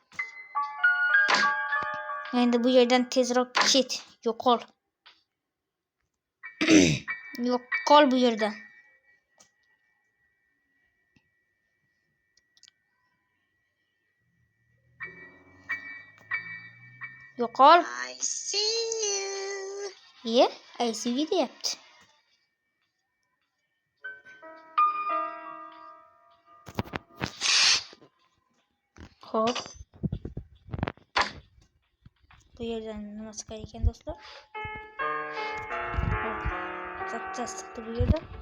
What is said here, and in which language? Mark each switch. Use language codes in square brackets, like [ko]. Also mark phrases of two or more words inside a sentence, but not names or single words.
[uz] Endi bu yerdan tezroq ket, yo'qol. Yo'qol bu yerdan. Yo'qol. [en] I see you. Yeah, I see you [uz] deyapti. Xo'p. Bu yerdan nima chiqar ekan do'stlar? Zapchas chiqdi bu yerda.